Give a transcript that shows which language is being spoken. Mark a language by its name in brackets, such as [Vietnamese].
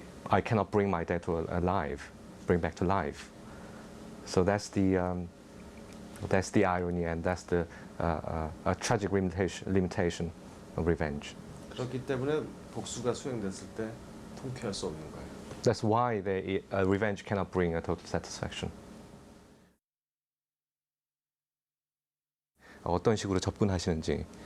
[English] I cannot bring my dead daughter bring back to life. So that's the irony, and that's the a tragic limitation of revenge. [Korean] 그렇기 때문에 복수가 수행됐을 때 통쾌할 수 없는 거예요. [English] That's why revenge cannot bring a total satisfaction. [Korean] 어떤 식으로 접근하시는지.